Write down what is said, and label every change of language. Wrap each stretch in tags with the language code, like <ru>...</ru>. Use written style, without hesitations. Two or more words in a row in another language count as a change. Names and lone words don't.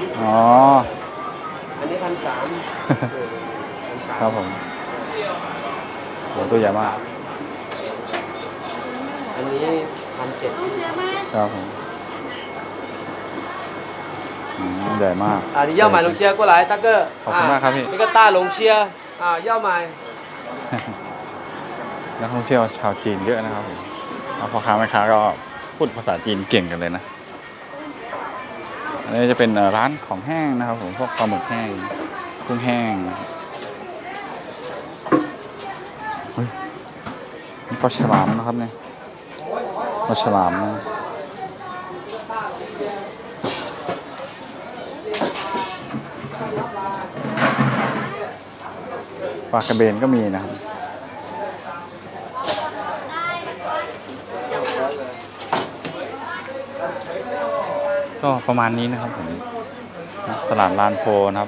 <th>อ๋อ อันนี้1,300 ครับผมโหตัวใหญ่มาก อันนี้1,700 ครับผมใหญ่มาก</th> <zh>你要买龙虾过来大哥</zh> <th>ขอบคุณมากครับพี่</th> <zh>这个大龙虾要买</zh> <th>นักท่องเที่ยวชาวจีนเยอะนะครับผมแล้วพ่อค้าแม่ค้าก็พูดภาษาจีนเก่งกันเลยนะอันนี้จะเป็นร้านของแห้งนะครับผมพวกปลาหมึกแห้งกุ้งแห้ง เฮ้ยนี่ปลาฉลามนะครับเนี่ยปลาฉลามนะปลากระเบนก็มีนะครับก็ประมาณนี้นะครับผมตลาดลานโพนะครับ</th>